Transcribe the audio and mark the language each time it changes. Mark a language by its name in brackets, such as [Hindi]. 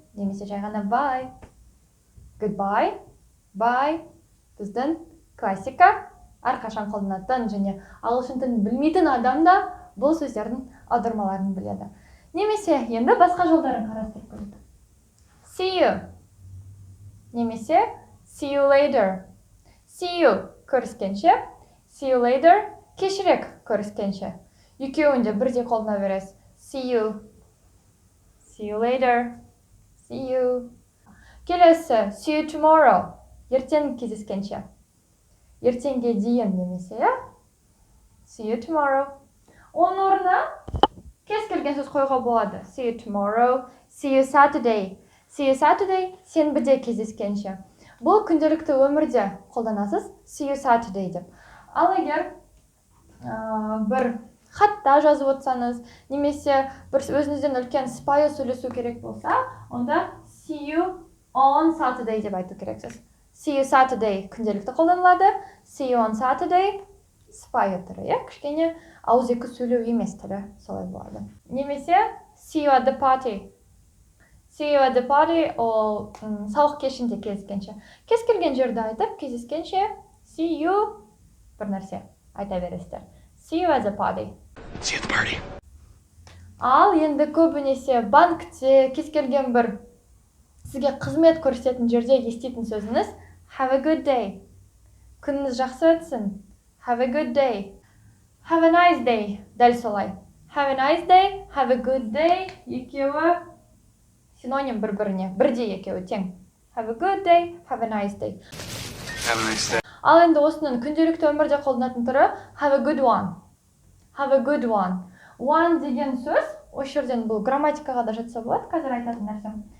[Kazakh] Немесе жай ғана [English] bye. Goodbye, bye. [Kazakh] Біздің классика, әрқашан қолданатын және ағылшын тілін білмейтін адам да бұл сөздердің аудармаларын біледі. Немесе енді басқа жолдарын қарастырып көрейік. [English] See you. [Kazakh] Немесе [English] see you later. See you [Kazakh] көріскенше, [English] see you later [Kazakh] кешірек көріскенше. Екеуін де бірдей қолдана бересіз. [English] See you later. See you. [Kazakh] Келесі, [English] see you tomorrow. [Kazakh] Ертең кездескенше. Ертеңге дейін немесе, [English] see you tomorrow. [Kazakh] Оның орнына кез келген сөз қоюға болады. [English] See you tomorrow, see you Saturday. See you Saturday, [Kazakh] сенбіде кездескенше. Бұл күнделікті өмірде қолданасыз, [English] see you Saturday [Kazakh] деп. Ал егер бір хатта жазып отырсаңыз, немесе бір өзіңізден үлкен сыпайы сөйлесу керек болса, онда [English] see you on Saturday [Kazakh] деп айту керексіз. [English] See you Saturday [Kazakh] күнделікті қолданылады. [English] See you on Saturday [Kazakh] сыпайы түрі, кішкене ауызекі сөйлеу емес түрі, солай болады. Немесе [English] see you at the party. See you at the party [Kazakh] ол сауық кешінде кездескенше. Кез келген жерде айтып, кездескенше [English] see you [Kazakh] бір нәрсе айта бересіздер. [English] See you at the party. See you at the party. [Kazakh] Ал енді көбінесе банкте кез келген бір сізге қызмет көрсететін жерде еститін сөзіңіз [English] have a good day. [Kazakh] Күніңіз жақсы өтсін. [English] Have a good day. Have a nice day. [Kazakh] Дәл солай. [English] Have a nice day, have a good day. [Kazakh] Екеуі синоним бір-біріне. Бірдей екеуі тең. [English] Have a good day, have a nice day. Have a nice day. [Kazakh] Ал енді осының күнделікті өмірде қолданатын түрі [English] have a good one. Have a good one. [Kazakh] One деген сөз, осы жерден бұл грамматикаға да жатса болады, қазір айтатын нәрсем.